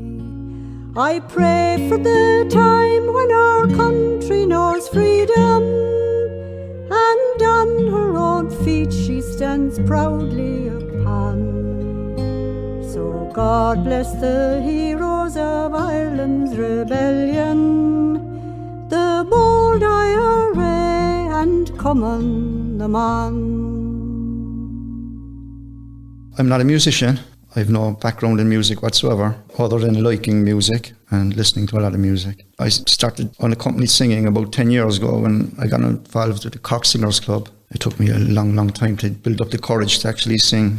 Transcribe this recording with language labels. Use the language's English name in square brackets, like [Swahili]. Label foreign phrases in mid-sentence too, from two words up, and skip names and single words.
[English] I pray for the time when our country knows freedom, and on her own feet she stands proudly upon. So God bless the heroes of Ireland's rebellion, the bold IRA and Cumann na mBan. I'm not a musician. I've no background in music whatsoever, other than liking music and listening to a lot of music. I started unaccompanied singing about 10 years ago when I got involved with the Cork Singers Club. It took me a long time to build up the courage to actually sing.